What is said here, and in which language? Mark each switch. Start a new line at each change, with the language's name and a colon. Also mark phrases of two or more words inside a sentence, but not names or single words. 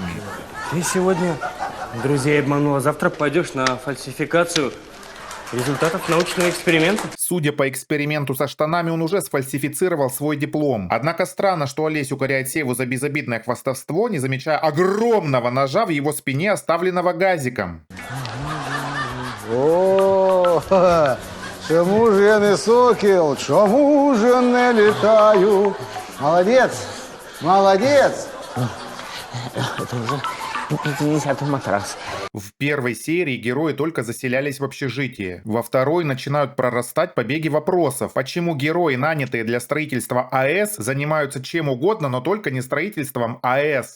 Russian: Ты сегодня друзей обманула. Завтра пойдешь на фальсификацию результатов научного эксперимента. Судя по эксперименту со штанами, он уже сфальсифицировал свой диплом. Однако странно, что Олесь укоряет Севу за безобидное хвастовство, не замечая огромного ножа в его спине, оставленного Газиком.
Ukrainian: О, чому ж я не сокіл, чому ж не літаю?
Russian: Молодец, молодец. Это уже 50-й матрас. В первой серии герои только заселялись в общежитие. Во второй начинают прорастать побеги вопросов. Почему герои, нанятые для строительства АЭС, занимаются чем угодно, но только не строительством АЭС?